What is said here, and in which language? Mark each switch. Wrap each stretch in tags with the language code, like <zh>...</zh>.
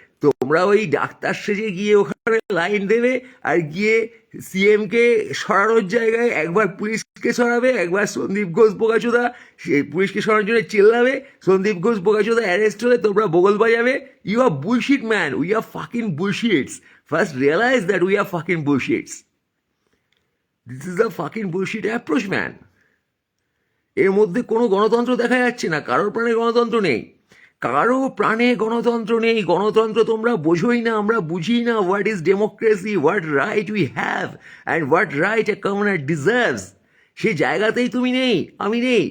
<bn>তোমরা ওই ডাক্তার সেজে গিয়ে ওখানে লাইন দেবে, আর গিয়ে সিএমকে সরানোর জায়গায় একবার পুলিশকে সরাবে, একবার সন্দীপ ঘোষ বোকাচোদা সে পুলিশকে সরানোর জন্য চিল্লাবে, সন্দীপ ঘোষ বোকাচোদা অ্যারেস্ট হলে তোমরা বগল বাজাবে।</bn> <en>You are bullshit man, we are fucking bullshits. First realize that we are fucking bullshits. This is a fucking bullshit approach, man.</en> <bn>এর মধ্যে কোনো গণতন্ত্র দেখা যাচ্ছে না, কারোর প্রাণে গণতন্ত্র নেই, কারো প্রাণে গণতন্ত্র নেই। গণতন্ত্র তোমরা বোঝোই না, আমরা বুঝি না।</bn> <en>what is democracy, what right we have and what right a commoner deserves,</en> <bn>সে জায়গাতেই তুমি নেই, আমি নেই।</bn>